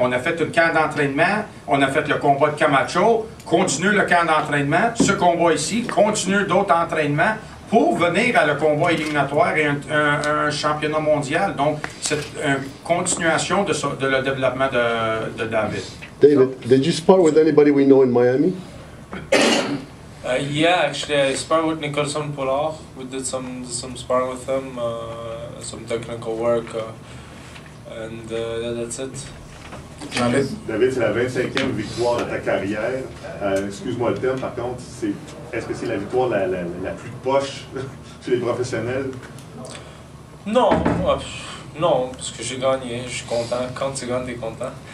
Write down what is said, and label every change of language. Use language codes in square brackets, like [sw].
[fr] On a fait un camp d'entraînement, on a fait le combat de Camacho, continue le camp d'entraînement, ce combat ici, continue d'autres entraînements, pour venir à le combat éliminatoire et un championnat mondial. Donc, c'est une continuation de le développement de David. [en] David, did you spar with anybody we know in Miami? Yeah, actually, I sparred with Nicholson Polar. We did some sparring with him, some technical work, and that's it. [fr] David, c'est la 25e victoire de ta carrière. Excuse-moi le terme, par contre, est-ce que c'est la victoire la plus poche chez les professionnels? Non, non, parce que j'ai gagné, je suis content. Quand tu gagnes, t'es content.